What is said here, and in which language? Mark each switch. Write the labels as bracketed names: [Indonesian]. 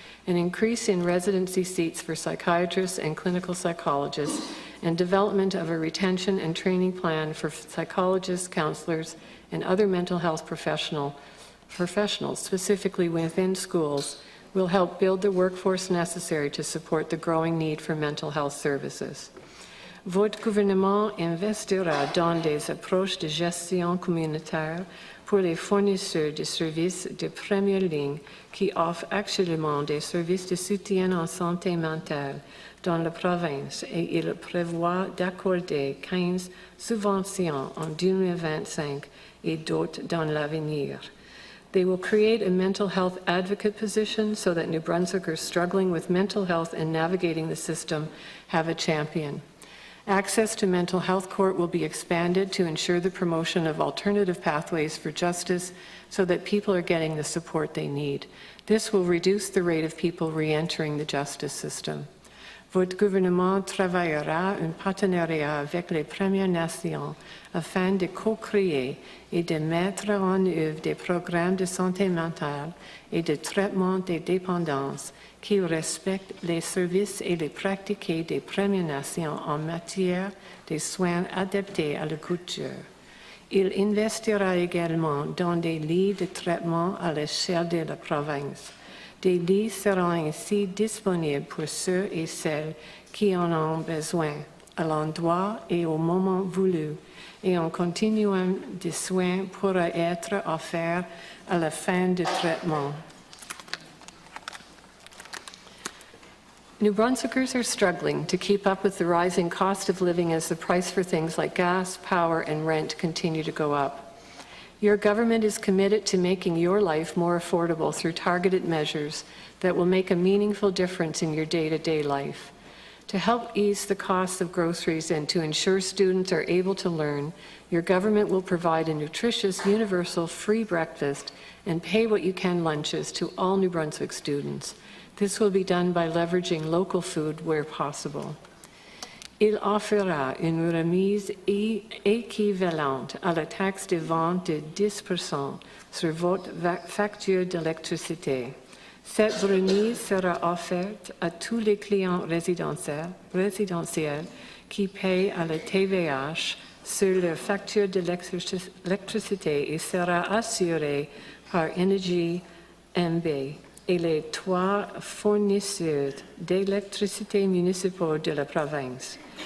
[English] An increase in residency seats for psychiatrists and clinical psychologists, and development of a retention and training plan for psychologists, counselors, and other mental health professionals, specifically within schools, will help build the workforce necessary to support the growing need for mental health services. [French] Votre gouvernement investira dans des approches de gestion communautaire pour les fournisseurs de services de première ligne qui offrent actuellement des services de soutien en santé mentale dans la province et il prévoit d'accorder 15 subventions en 2025 et d'autres dans l'avenir. [English] They will create a mental health advocate position so that New Brunswickers struggling with mental health and navigating the system have a champion. Access to mental health court will be expanded to ensure the promotion of alternative pathways for justice so that people are getting the support they need. This will reduce the rate of people re-entering the justice system. [French] Votre gouvernement travaillera en partenariat avec les Premières Nations afin de co-créer et de mettre en œuvre des programmes de santé mentale et de traitement des dépendances qui respectent les services et les pratiques des Premières Nations en matière de soins adaptés à la culture. Il investira également dans des lits de traitement à l'échelle de la province. Des lits seront ainsi disponibles pour ceux et celles qui en ont besoin, à l'endroit et au moment voulu, et un continuum de soins pourra être offert à la fin du traitement. [English] New Brunswickers are struggling to keep up with the rising cost of living as the price for things like gas, power, and rent continue to go up. Your government is committed to making your life more affordable through targeted measures that will make a meaningful difference in your day-to-day life. To help ease the cost of groceries and to ensure students are able to learn, your government will provide a nutritious, universal, free breakfast and pay what you can lunches to all New Brunswick students. This will be done by leveraging local food where possible. [French] Il offrira une remise équivalente à la taxe de vente de 10% sur votre facture d'électricité. Cette remise sera offerte à tous les clients résidentiels qui paient à la TVH sur leur facture d'électricité et sera assurée par Énergie MB et les trois fournisseurs d'électricité municipaux de la province.